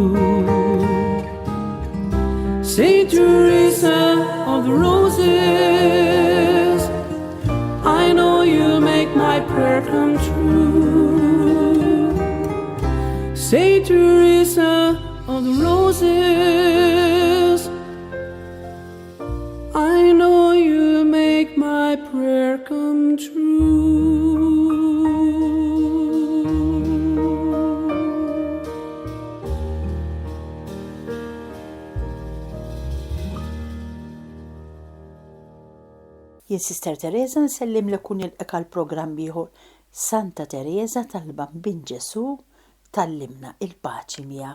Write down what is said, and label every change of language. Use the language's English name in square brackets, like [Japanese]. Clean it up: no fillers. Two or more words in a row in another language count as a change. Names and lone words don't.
[English] Saint Teresa of the Roses, I know you'll make my prayer come true. Saint Teresa of the Roses, I know you'll make my prayer come true. [Maltese] Jien Sister Teresa nsellim lekun il-eka l-programm ieħor Santa Teresa tal-Bambin Ġesu tallimna il-paċi miegħek.